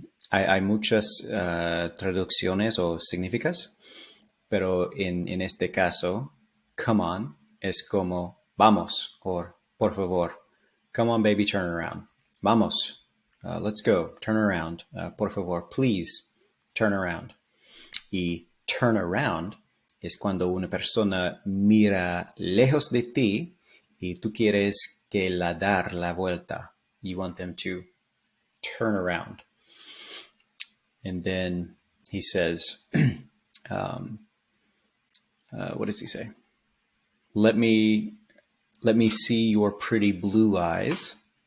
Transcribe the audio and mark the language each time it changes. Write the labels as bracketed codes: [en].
[es] Hay muchas traducciones o significas, pero en este caso, [en] come on [es] es como vamos or por favor. [en] Come on, baby, turn around. Vamos, let's go, turn around. [es] Por favor, [en] please, turn around. [es] Y [en] turn around [es] es cuando una persona mira lejos de ti y tú quieres que la dar la vuelta. [en] You want them to turn around. And then he says, what does he say? Let me see your pretty blue eyes.